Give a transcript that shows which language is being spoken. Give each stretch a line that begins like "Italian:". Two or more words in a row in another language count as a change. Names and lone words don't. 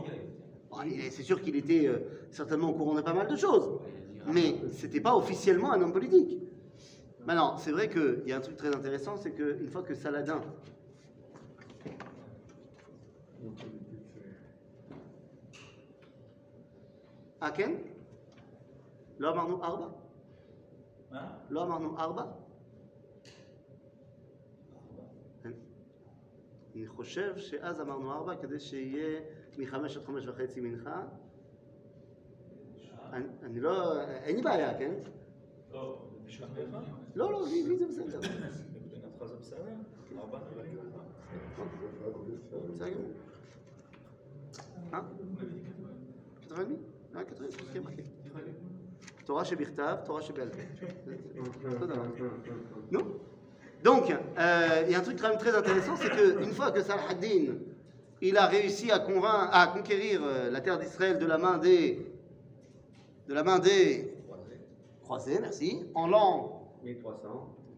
French: Bon, c'est sûr qu'il était certainement au courant de pas mal de choses, mais c'était pas officiellement un homme politique. Maintenant, c'est vrai qu'il y a un truc très intéressant, c'est qu'une fois que Saladin Aken
Hebrew: לא אמרנו 4? לא אמרנו 4? אני חושב שאז אמרנו 4 כדי שיהיה מ-5 עד 5:30 מנחה. אני לא... אין לי בעיה, כן? לא, לא, לי זה בסדר. בסדר גמור. 4:30? 4:30,
French: c'est ce qui est marqué.
Hebrew: Torah שבכתב, Torah שבעל פה.
French: Non? Donc, il y a un truc quand même très intéressant, c'est qu'une fois que Salah ad-Din il a réussi à conquérir la terre d'Israël de la main des croisés, merci, en l'an 1300.